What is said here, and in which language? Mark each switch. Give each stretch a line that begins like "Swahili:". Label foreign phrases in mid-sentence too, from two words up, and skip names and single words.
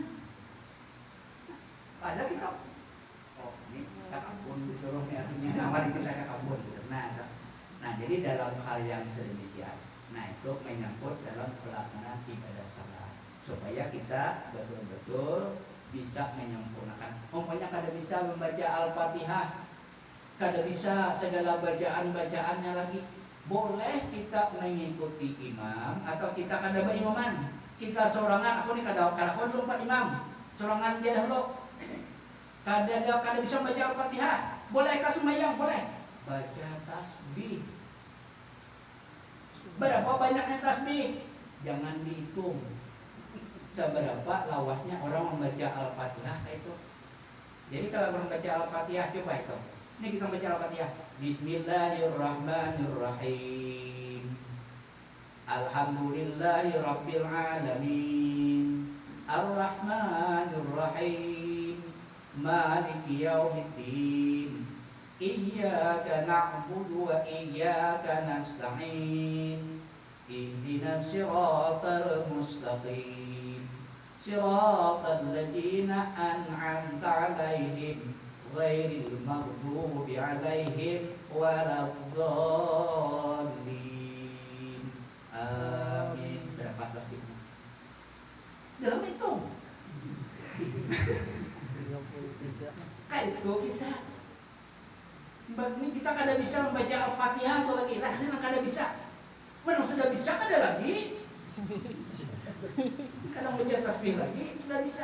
Banjar: Padahal kita ini ke kebun disuruh artinya, nah, mari kita ke kebun. Nah, jadi dalam hal yang sedemikian, nah itu menyangkut dalam pelaksanaan ibadah salat supaya kita betul-betul bisa menyempurnakan. Umpamanya kada bisa membaca Al-Fatihah, kada bisa segala bacaan-bacaannya lagi, boleh kita mengikuti imam atau kita kada berimaman. Kita sorangan, aku nih kada lompat imam, sorangan dia dahulu. Kada bisa baca Al-Fatihah, bolehkah sembahyang? Boleh. Baca tasbih. Berapa banyaknya tasbih? Jangan dihitung. Seberapa lawasnya orang membaca Al-Fatihah itu. Jadi kalau orang baca Al-Fatihah, coba itu. Ini kita baca Al-Fatihah.
Arabic: بسم الله الرحمن الرحيم. الحمد لله رب العالمين، الرحمن الرحيم، مالك يوم الدين، إياك نعبد وإياك نستعين، اهدنا الصراط المستقيم، صراط الذين أنعمت عليهم غير المغضوب عليهم ولا الضالين.
Banjar: Amin. Berapa tasbihnya? Dalam itu. Kayak itu kita. Ini kita kada bisa membaca Al-Fatihah atau lagi lah, ini kada bisa. Mana sudah bisa kada lagi? Kadang baca tasbih lagi sudah bisa.